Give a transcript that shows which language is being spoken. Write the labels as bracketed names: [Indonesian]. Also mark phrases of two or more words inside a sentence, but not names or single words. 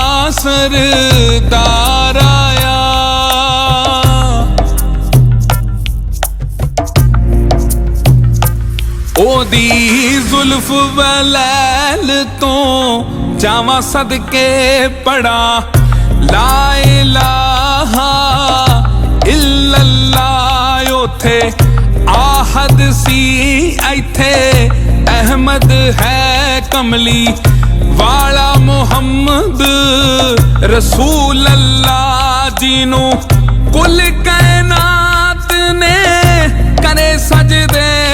[Punjabi] ਸਰਦਾਰ ਆਇਆ ਓਦੀ ਜ਼ੁਲਫ਼ ਵਲੈਲ ਤੋ ਜਾਵਾਂ ਸਦਕੇ ਪੜ੍ਹਾ [Arabic] لا إله [Punjabi] ਇੱਲੱਲਾਹ ਓਥੇ ਆਹਦ ਸੀ ਇਥੇ ਅਹਿਮਦ ਹੈ ਕਮਲੀ ਵਾਲਾ [Arabic] محمد رسول الله [Punjabi] ਜਿਨ੍ਹੋਂ ਕੁੱਲ ਕਾਇਨਾਤ ਨੇ ਕਰੇ ਸਜਦੇ